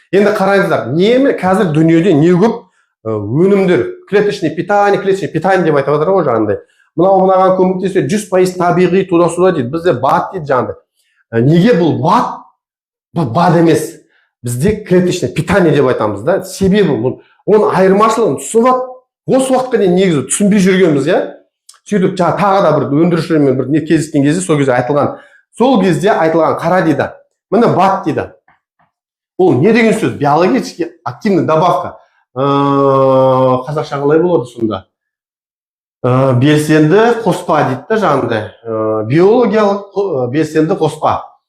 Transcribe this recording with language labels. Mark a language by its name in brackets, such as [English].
[Kazakh] Енді қараңыздар, қазір дүниеде не көп өнімдер, [Russian] клеточный питание [Kazakh] деп айтып жатыр ғой жаңағындай. Мынаған көмектесе 100% табиғи [Russian] туда-суда [Kazakh] дейді. Бізде бат дейді жаңағындай. Неге бұл бат? Бұл бат емес. Бізде [Russian] клеточный питание [Kazakh] деп айтамыз да. Себебі оның айырмашылығын түсініп, осы уақытқа дейін негізі түсінбей жүргенбіз, сөйтіп тағы да бір өндірушілермен бір не кездескен кезде сол кезде айтылған қара дейді. Міне бат дейді. Ол не деген сөз? [Russian] Биологически активный добавка. [Kazakh] Қазақша қалай болады сонда? Белсенді қоспа дейді жаңағындай. Биологиялық белсенді қоспа.